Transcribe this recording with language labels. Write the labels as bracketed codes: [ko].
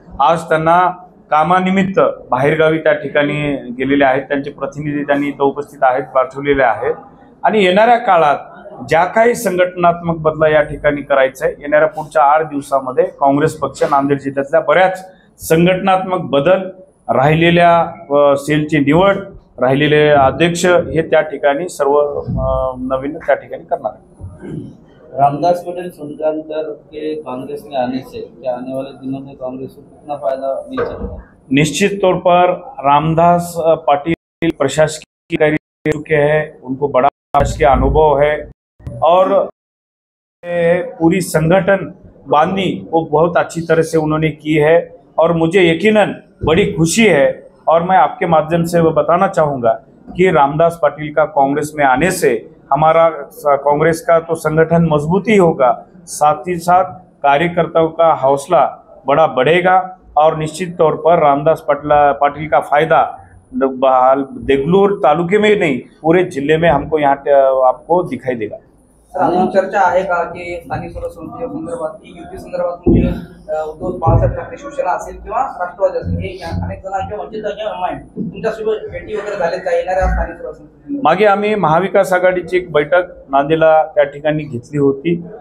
[mr] आज त्यांना कामानिमित्त बाहेरगावी त्या ठिकाणी गेलेले आहेत, त्यांचे प्रतिनिधी त्यांनी इथं उपस्थित आहेत, पाठवलेले आहेत आणि येणाऱ्या काळात ज्या काही संघटनात्मक बदला या ठिकाणी करायचं आहे, येणाऱ्या पुढच्या 8 दिवसामध्ये काँग्रेस पक्ष नांदेड जिल्ह्यातल्या बऱ्याच संघटनात्मक बदल, राहिलेल्या सेलची निवड, राहिलेले अध्यक्ष हे त्या ठिकाणी सर्व नवीन त्या ठिकाणी करणार आहे। [hi] रामदास पटेल सुनकर के कांग्रेस में आने से क्या आने वाले दिनों में कांग्रेस को कितना फायदा मिल सकता है? निश्चित तौर पर रामदास पाटिल प्रशासकीय कार्य चुके हैं, उनको बड़ा प्रशासकीय अनुभव है और पूरी संगठन बांधनी वो बहुत अच्छी तरह से उन्होंने की है और मुझे यकीनन बड़ी खुशी है और मैं आपके माध्यम से वो बताना चाहूँगा कि रामदास पाटिल का कांग्रेस में आने से हमारा कांग्रेस का तो संगठन मजबूती होगा, साथ ही साथ कार्यकर्ताओं का हौसला बड़ा बढ़ेगा और निश्चित तौर पर रामदास पाटिल का फायदा देगलूर तालुके में ही नहीं पूरे जिले में हमको यहाँ आपको दिखाई देगा। [mr] सर, अजून चर्चा आहे का की स्थानिक स्वराज्य संदर्भात की युती संदर्भात म्हणजे उद्धव बाळासाहेब ठाकरे शिवसेना असेल किंवा राष्ट्रवादी असेल हे अनेक जण किंवा वंचित किंवा तुमच्यासोबत भेटी वगैरे झालेत का येणाऱ्या स्थानिक स्वराज्य? मागे आम्ही महाविकास आघाडीची एक बैठक नांदेडला त्या ठिकाणी घेतली होती.